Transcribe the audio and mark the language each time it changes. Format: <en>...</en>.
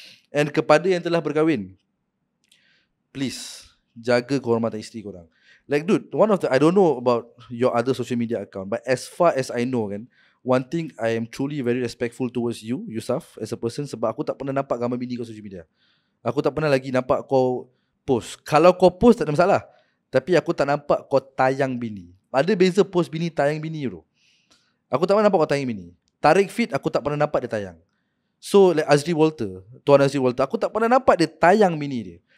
<ms>And kepada yang telah berkahwin, please jaga kehormatan isteri korang.</ms> <en>Like dude, I don't know about your other social media account, but as far as I know kan, one thing I am truly very respectful towards you, Yusuf, as a person,</en> <ms>sebab aku tak pernah nampak gambar bini kau</ms> <en>social media.</en> <ms>Aku tak pernah lagi nampak kau post. Kalau kau post tak ada masalah, tapi aku tak nampak kau tayang bini. Ada beza post bini, tayang bini bro. Aku tak pernah nampak kau tayang bini. Tarik feed aku tak pernah nampak dia tayang. So like Tuan Azri Walter, aku tak pernah nampak dia tayang bini dia.</ms>